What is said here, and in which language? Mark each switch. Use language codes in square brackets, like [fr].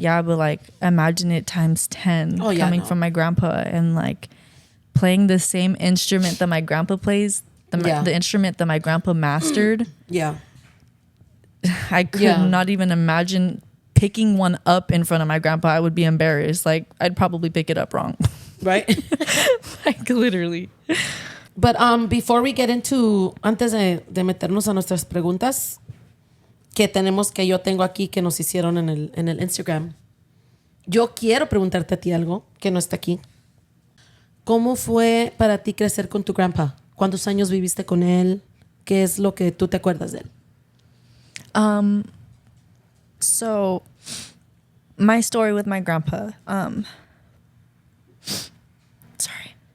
[en] Yeah, but like, imagine it times 10 coming from my grandpa, and like playing the same instrument that my grandpa plays, the instrument that my grandpa mastered. Yeah. I could not even imagine picking one up in front of my grandpa. I would be embarrassed. Like, I'd probably pick it up wrong. Right? Like, literally. But before we get into, [es] antes de meternos a nuestras preguntas que yo tengo aquí que nos hicieron en el Instagram, yo quiero preguntarte a ti algo que no está aquí. ¿Cómo fue para ti crecer con tu grandpa? ¿Cuántos años viviste con él? ¿Qué es lo que tú te acuerdas de él? [en] So my story with my grandpa, sorry.